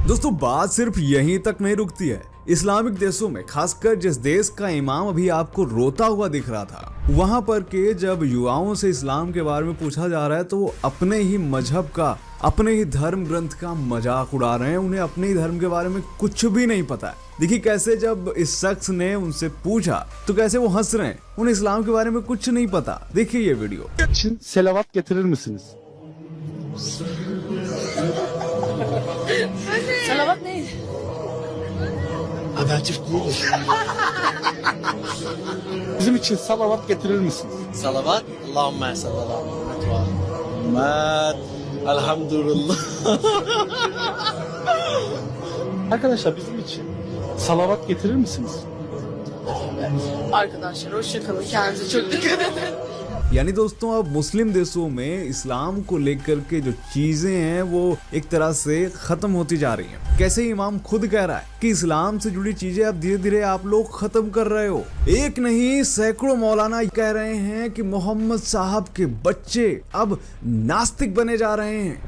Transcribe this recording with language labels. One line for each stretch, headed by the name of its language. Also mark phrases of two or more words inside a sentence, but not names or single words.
Hindi: दोस्तों बात सिर्फ यहीं तक नहीं रुकती है। इस्लामिक देशों में, खासकर जिस देश का इमाम अभी आपको रोता हुआ दिख रहा था, वहां पर के जब युवाओं से इस्लाम के बारे में पूछा जा रहा है तो वो अपने ही मजहब का, अपने ही धर्म ग्रंथ का मजाक उड़ा रहे हैं। उन्हें अपने ही धर्म के बारे में कुछ भी नहीं पता है। देखिए कैसे जब इस शख्स ने उनसे पूछा तो कैसे वो हंस रहे हैं, उन्हें इस्लाम के बारे में कुछ नहीं पता। देखिए ये वीडियो।
Turkish: Selavat getirir misiniz? Salavat ne? Habercif değiliz. Bizim için salavat getirir misiniz? Salavat,
Arabic: اللهم صلى الله عليه و محمد,
Turkish: elhamdülillah. Arkadaşlar bizim için salavat getirir misiniz? Arkadaşlar hoşça kalın. Kendinize çok dikkat edin.
Hindi: यानी दोस्तों अब मुस्लिम देशों में इस्लाम को लेकर के जो चीजें हैं वो एक तरह से खत्म होती जा रही हैं। कैसे इमाम खुद कह रहा है कि इस्लाम से जुड़ी चीजें अब धीरे धीरे आप लोग खत्म कर रहे हो। एक नहीं सैकड़ों मौलाना कह रहे हैं कि मोहम्मद साहब के बच्चे अब नास्तिक बने जा रहे हैं।